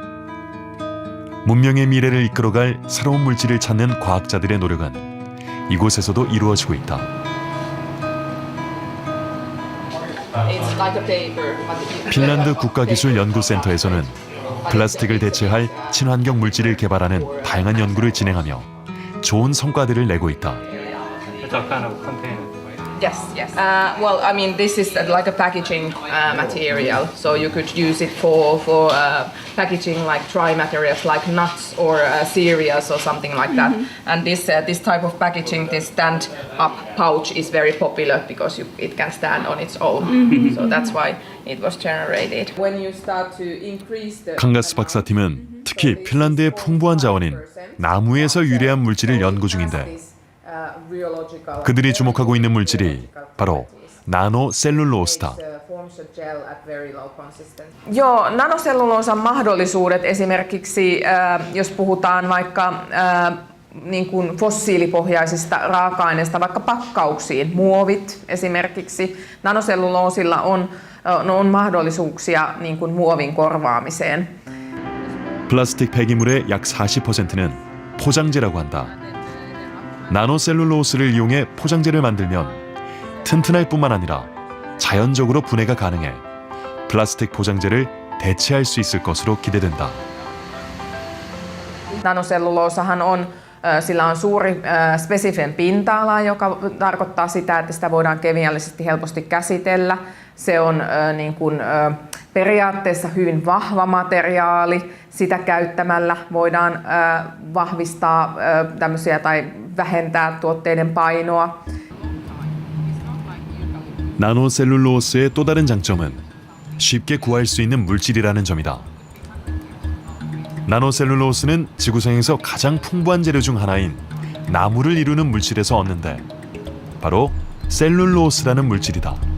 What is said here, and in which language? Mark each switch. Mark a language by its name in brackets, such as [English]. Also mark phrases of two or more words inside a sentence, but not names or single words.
[Korean] 문명의 미래를 이끌어갈 새로운 물질을 찾는 과학자들의 노력은 이곳에서도 이루어지고 있다. 핀란드 국가기술연구센터에서는 플라스틱을 대체할 친환경 물질을 개발하는 다양한 연구를 진행하며 좋은 성과들을 내고 있다. [English] Yes, yes. Well, I mean, this is like a packaging material, so you could use it for packaging like dry materials like nuts or cereals or something like that. And this type of packaging, this stand-up pouch is very popular because it can stand on its own. So that's why it was generated. When you start to increase the [Korean] 캉가스 박사팀은 특히 핀란드의 풍부한 자원인 나무에서 유래한 물질을 연구 중인데 그들이 주목하고 있는 물질이 바로 나노셀룰로스다. [Finnish] Joo, nanoselluloosan mahdollisuudet esimerkiksi, jos puhutaan vaikka niin kuin fossiilipohjaisista raaka-aineista, vaikka pakkauksiin, muovit esimerkiksi, nanoselluloosilla on mahdollisuuksia niin kuin muovin korvaamiseen. [Korean] 플라스틱 폐기물의 약 40%는 포장재라고 한다. 나노셀룰로스를 이용해 포장재를 만들면 튼튼할 뿐만 아니라 자연적으로 분해가 가능해 플라스틱 포장재를 대체할 수 있을 것으로 기대된다. [Finnish] Nanoselluloosahan sillä on suuri spesifinen pinta-ala, joka tarkoittaa sitä, että sitä voidaan kemiallisesti helposti käsitellä. Se on niin kuin, periaatteessa hyvin vahva materiaali. Sitä käyttämällä voidaan vahvistaa tämmöisiä tai vähentää tuotteiden painoa. [Korean] 나노셀룰로스의 또 다른 장점은 쉽게 구할 수 있는 물질이라는 점이다. 나노셀룰로스는 지구상에서 가장 풍부한 재료 중 하나인 나무를 이루는 물질에서 얻는데 바로 셀룰로스라는 물질이다.